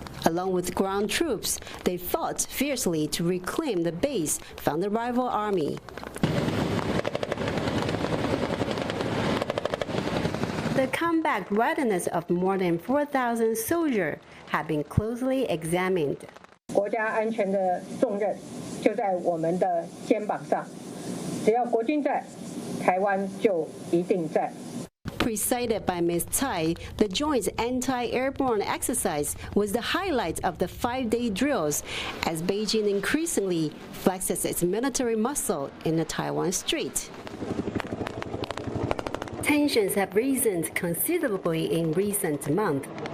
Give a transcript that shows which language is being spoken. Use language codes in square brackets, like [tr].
[en] Along with ground troops, they fought fiercely to reclaim the base from the rival army. The combat readiness of more than 4,000 soldiers have been closely examined. [zh] 国家安全的重任就在我们的肩膀上，只要国军在，台湾就一定在。 [en] Presided by Ms. Tsai, the joint anti-airborne exercise was the highlight of the 5-day drills as Beijing increasingly flexes its military muscle in the Taiwan Strait. Tensions have risen considerably in recent months.